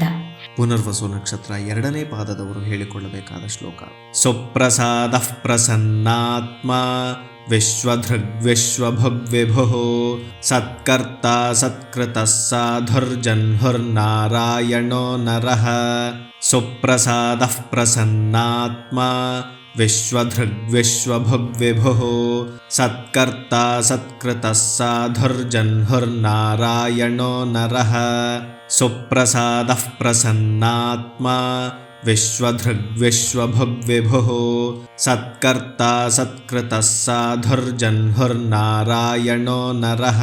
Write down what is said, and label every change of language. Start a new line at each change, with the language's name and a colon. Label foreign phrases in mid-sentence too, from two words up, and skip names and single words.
Kannada: ಪುನರ್ವಸು ನಕ್ಷತ್ರ 2ನೇ ಪಾದದವರು ಹೇಳಿಕೊಳ್ಳಬೇಕಾದ ಶ್ಲೋಕ.
Sanskrit: ಸುಪ್ರಸಾದ ಪ್ರಸನ್ನಾತ್ಮ ವಿಶ್ವಧೃಗ್ವಿಶ್ವಭುಗ್ವಿಭುಃ ಸತ್ಕರ್ತ ಸತ್ಕೃತ ಸಾಧುರ್ಜನ್ಹುರ್ನಾರಾಯಣೋ ನರಃ. ಸುಪ್ರಸಾದ ಪ್ರಸನ್ನಾತ್ಮ ವಿಶ್ವಧೃಗ್ವಿಶ್ವಭುಗ್ವಿಭುಃ ಸತ್ಕರ್ತ ಸತ್ಕೃತ ಸಾಧುರ್ಜನ್ಹುರ್ನಾರಾಯಣೋ ನರಃ. ಸುಪ್ರಸಾದ ಪ್ರಸನ್ನಾತ್ಮ ವಿಶ್ವಧೃಗ್ವಿಶ್ವಭುಗ್ವಿಭುಃ ಸತ್ಕರ್ತ ಸತ್ಕೃತ ಸಾಧುರ್ಜನ್ಹುರ್ನಾರಾಯಣೋ ನರಃ.